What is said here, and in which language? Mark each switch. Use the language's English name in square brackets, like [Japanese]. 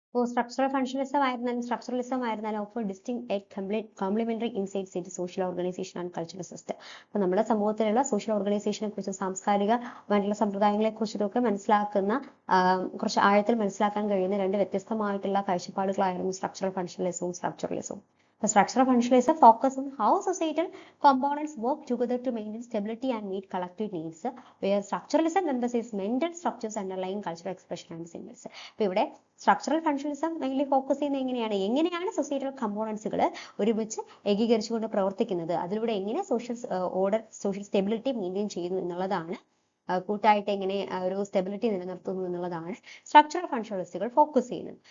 [Malayalam] Structural functionalism ആയിരുന്നാലും structuralism ആയിരുന്നാലും [English] Offer distinct complementary insights in social organization and cultural system. [Malayalam] അപ്പൊ നമ്മുടെ സമൂഹത്തിലുള്ള സോഷ്യൽ ഓർഗനൈസേഷനെ കുറിച്ചും സാംസ്കാരികമായിട്ടുള്ള സമ്പ്രദായങ്ങളെ കുറിച്ചൊക്കെ മനസ്സിലാക്കുന്ന കുറച്ച് ആഴത്തിൽ മനസ്സിലാക്കാൻ കഴിയുന്ന രണ്ട് വ്യത്യസ്തമായിട്ടുള്ള കാഴ്ചപ്പാടുകളായിരുന്നു structural ഫങ്ഷണലിസവും സ്ട്രക്ചറലിസവും. [English] The structural functionalism focuses on how societal components work together to maintain stability and meet collective needs, where structuralism emphasizes mental structures underlying cultural expression and symbols. [Malayalam] അപ്പോൾ ഇവിടെ സ്ട്രക്ചറൽ ഫങ്ഷണലിസം മെയിൻലി ഫോക്കസ് ചെയ്യുന്നത് എങ്ങനെയാണ് societal കമ്പോണൻസുകൾ ഒരുമിച്ച് ഏകീകരിച്ചുകൊണ്ട് പ്രവർത്തിക്കുന്നത്, അതിലൂടെ എങ്ങനെ social order social stability maintain ചെയ്യുന്നു എന്നുള്ളതാണ്, കൂട്ടായിട്ട് എങ്ങനെ ഒരു സ്റ്റെബിലിറ്റി നിലനിർത്തുന്നു എന്നുള്ളതാണ് സ്ട്രക്ചറൽ ഫങ്ഷണലിസ്റ്റുകൾ ഫോക്കസ് ചെയ്യുന്നത്.